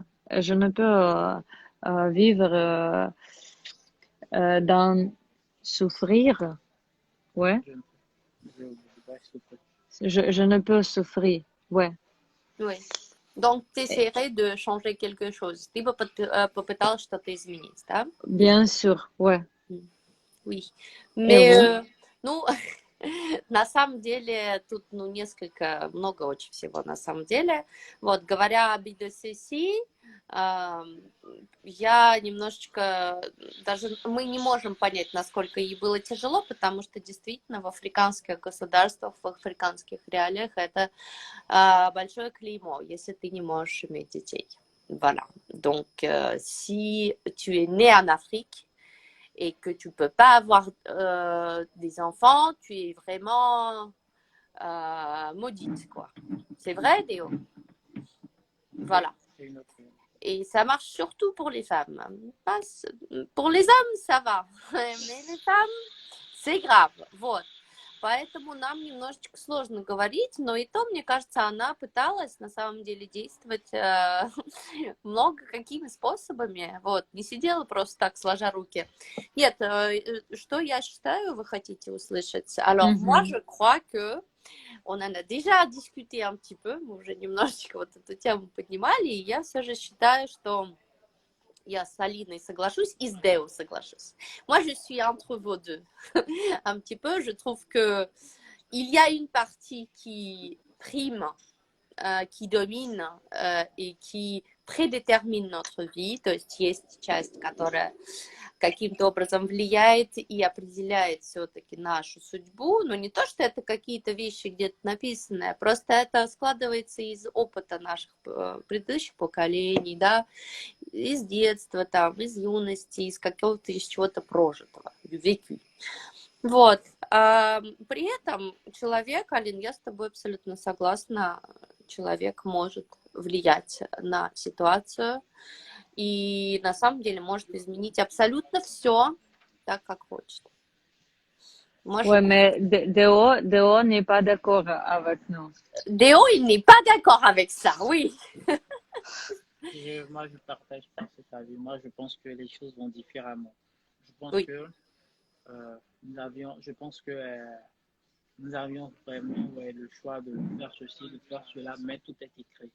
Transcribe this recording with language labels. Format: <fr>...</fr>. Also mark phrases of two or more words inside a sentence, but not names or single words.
<fr>Je ne peux vivre dans souffrir. Ouais. Je ne peux souffrir. Ouais. Oui. Donc, tu essaierais de changer quelque chose.</fr> <ru>Ты бы попыталась что-то изменить, да?</ru> <fr>Bien sûr, ouais. Oui. Mais,</fr> <ru>ну, на самом деле, тут, много очень всего на самом деле. Вот, говоря об IDCC, я немножечко, даже мы не можем понять, насколько ей было тяжело, потому что действительно в африканских государствах, в африканских реалиях это большое клеймо, если ты не можешь иметь детей.</ru> <fr>Voilà. Donc, si tu es né en Afrique, et que tu ne peux pas avoir des enfants, tu es vraiment maudite, quoi. C'est vrai, Déo? Voilà. Et ça marche surtout pour les femmes. Pour les hommes, ça va. Mais les femmes, c'est grave.</fr> <ru>Вот. Поэтому нам немножечко сложно говорить, но и то, мне кажется, она пыталась на самом деле действовать много какими способами, вот, не сидела просто так, сложа руки. Нет, что я считаю, вы хотите услышать?</ru> <fr>Alors, moi, je crois que on en a déjà discuté un petit peu,</fr> <ru>мы уже немножечко вот эту тему поднимали, и я все же считаю, что я с Алиной соглашусь и с Déo соглашусь.</ru> <fr>Moi, je suis entre vos deux. Un petit peu, je trouve que il y a une partie qui prime, qui domine и qui предетермин notre vie,</fr> <ru>то есть есть часть, которая каким-то образом влияет и определяет все-таки нашу судьбу, но не то, что это какие-то вещи где-то написанные, просто это складывается из опыта наших предыдущих поколений, да, из детства, там, из юности, из какого-то, из чего-то прожитого, vécu. Вот. При этом человек, Алин, я с тобой абсолютно согласна, человек может влиять на ситуацию и на самом деле может изменить абсолютно все так, как хочет. Может...</ru> <fr>Ouais, mais Déo n'est pas d'accord avec nous. Déo, il n'est pas d'accord avec ça, oui. Moi, je partage pas cet avis. Moi, je pense que les choses vont différemment. Je pense Oui. que nous avions vraiment le choix de faire ceci, de faire cela, mais tout est écrit.</fr>